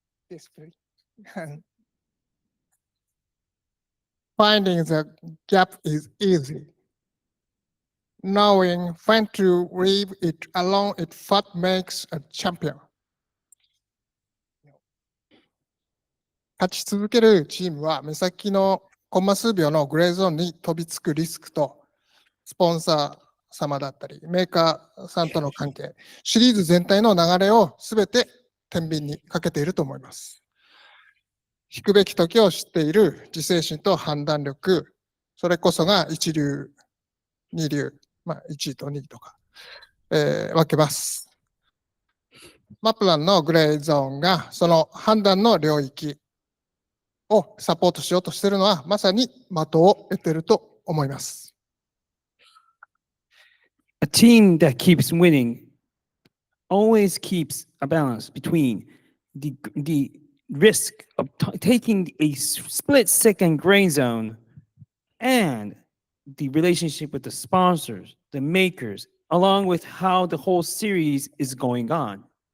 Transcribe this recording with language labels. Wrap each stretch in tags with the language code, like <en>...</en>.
<en>Discrete. Finding the gap is easy. Knowing when to leave it alone is what makes a champion.</en> <ja>勝ち続けるチームは目先のコンマ数秒のグレーゾーンに飛びつくリスクと、スポンサー様だったり、メーカーさんとの関係、シリーズ全体の流れをすべて天秤にかけていると思います。引くべき時を知っている自制心と判断力、それこそが一流、二流、1位と2位とか、分けます。マプランのグレーゾーンがその判断の領域をサポートしようとしているのはまさに的を得ていると思います。</ja> <en>A team that keeps winning always keeps a balance between the risk of taking a split-second gray zone and the relationship with the sponsors, the makers, along with how the whole series is going on.</en>